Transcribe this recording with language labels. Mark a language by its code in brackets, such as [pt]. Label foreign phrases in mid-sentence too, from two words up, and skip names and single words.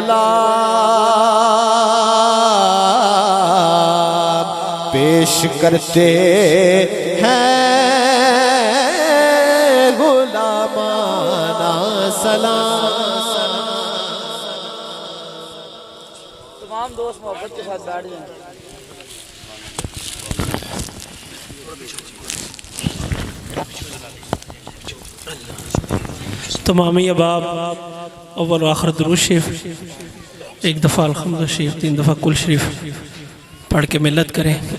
[ur] غلام پیش کرتے ہیں غلامانہ سلام. تمام دوست محبت کے ساتھ بیٹھ جائیں. تمامی اباب اول و آخر درود شریف، ایک دفعہ الحمد شریف، 3 دفعہ کل شریف پڑھ کے ملت کریں.